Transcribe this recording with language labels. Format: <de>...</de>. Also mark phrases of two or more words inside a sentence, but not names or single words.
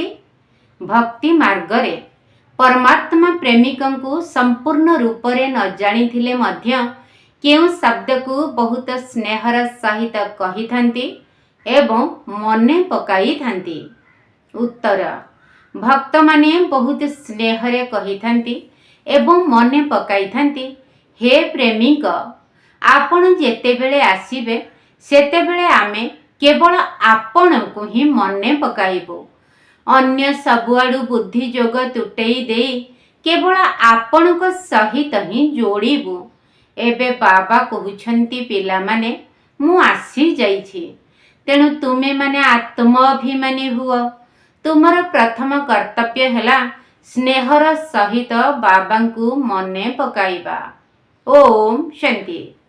<or>ଭକ୍ତି ମାର୍ଗ ରେ ପରମାତ୍ମା ପ୍ରେମିକଙ୍କୁ ସମ୍ପୂର୍ଣ୍ଣ ରୂପ ରେ ନ ଜାଣିଥିଲେ ମଧ୍ୟ କେଉ ଶବ୍ଦ କୁ ବହୁତ ସ୍ନେହର ସହିତ କହି ଥାନ୍ତି ଏବଂ ମନେ ପକାଇ ଥାନ୍ତି। ଉତ୍ତର, ଭକ୍ତ ମାନେ ବହୁତ ସ୍ନେହରେ କହି ଥାନ୍ତି ଏବଂ ମନେ ପକାଇ ଥାନ୍ତି, ହେ ପ୍ରେମିକ ଆପଣ ଯେତେବେଳେ ଆସିବେ ସେତେବେଳେ ଆମେ କେବଳ ଆପଣ କୁ ହିଁ ମନେ ପକାଇବୁ। ଅନ୍ୟ ସବୁଆଡୁ ବୁଦ୍ଧି ଯୋଗ ତୁଟାଇ ଦେଇ କେବଳ ଆପଣ କୁ ସହିତ ହିଁ ଯୋଡିବୁ। ଏବେ ବାବା କହୁଛନ୍ତି ପିଲା ମାନେ ମୁଁ ଆସି ଯାଇଛି, ତେଣୁ ତୁମେ ମାନେ ଆତ୍ମାଭିମାନୀ ହୁଅ। ତୁମର ପ୍ରଥମ କର୍ତ୍ତବ୍ୟ ହେଲା ସ୍ନେହର ସହିତ ବାବାଙ୍କୁ ମନେ ପକାଇବା। ଓମ୍ ଶାନ୍ତି।</or>